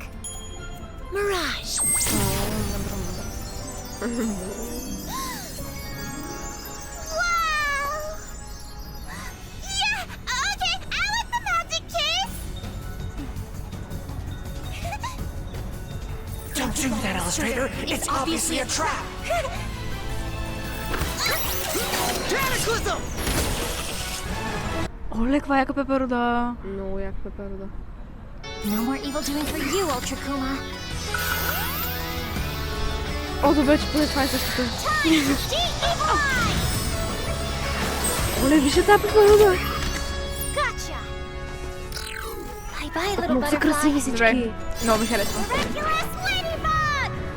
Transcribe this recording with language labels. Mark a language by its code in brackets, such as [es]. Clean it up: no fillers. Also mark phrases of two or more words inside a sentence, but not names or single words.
[en] Mirage. Wow! Yeah, okay, I like the magic case. Don't do that, Illustrator. It's obviously a trap. Cataclysm! [bg] Оле, каква яка пеперуда. Много яка пеперуда. [en] No more evil doing for you, Ultra Kuma. [bg] О, добре, че поне това е същото. Оле, вижте тази пеперуда. [en] Gotcha. Bye bye, little [bg] Много са [en] butterfly. [bg] красиви всички. Добре, много ми харесва. [en] Miraculous Ladybug!